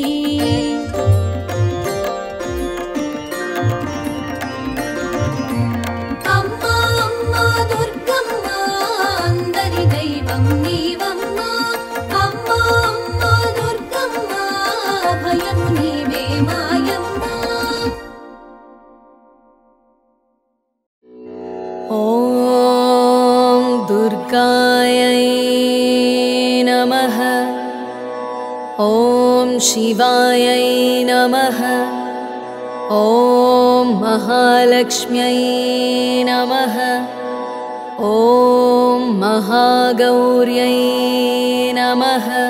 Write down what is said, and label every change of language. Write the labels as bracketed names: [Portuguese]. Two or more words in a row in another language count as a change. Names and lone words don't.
[Telugu] అమ్మా అమ్మా దుర్గమ్మ అందరి దైవం నీవమ్మ, అమ్మా అమ్మా దుర్గమ్మ భయము నీవే మాయమ్మ. [Sanskrit] ఓం దుర్గాయై నమః. नमः। ॐ शिवायै नमः। ॐ महालक्ष्म्यै नमः। ॐ महागौर्यै नमः।